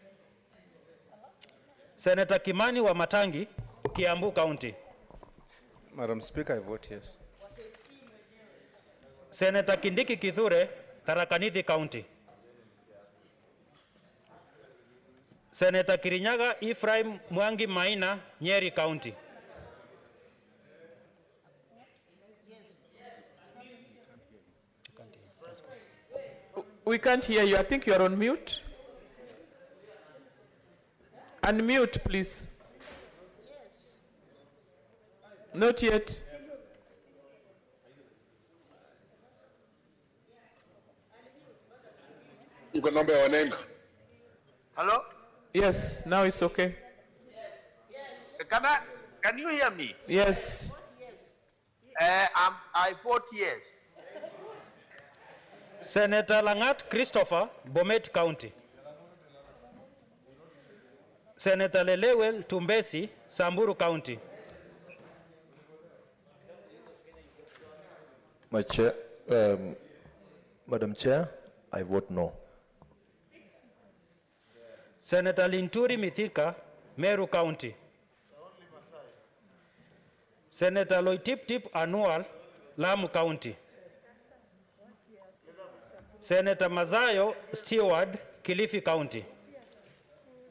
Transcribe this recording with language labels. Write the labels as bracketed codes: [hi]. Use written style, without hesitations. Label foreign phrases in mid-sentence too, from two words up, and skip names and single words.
[en] Senator Kimani Wamatangi, Kiambu County. Madam Speaker, I vote yes. Senator Kindiki Kithure, Tharaka Nithi County. Senator Kirinyaga Ephraim Mwangi Maina, Nyeri County. We can't hear you. I think you are on mute. Unmute, please. Not yet. [sw] Uko namba ya wanaenda. [en] Hello? Yes, now it's okay. Can you hear me? Yes. I vote yes. Senator Langat Christopher, Bomet County. Senator Lelewel Tumbesi, Samburu County. Madam Chair, I vote no. Senator Linturi Mithika, Meru County. Senator Loitip Tip Anual, Lamu County. Senator Mazayo Stewart, Kilifi County.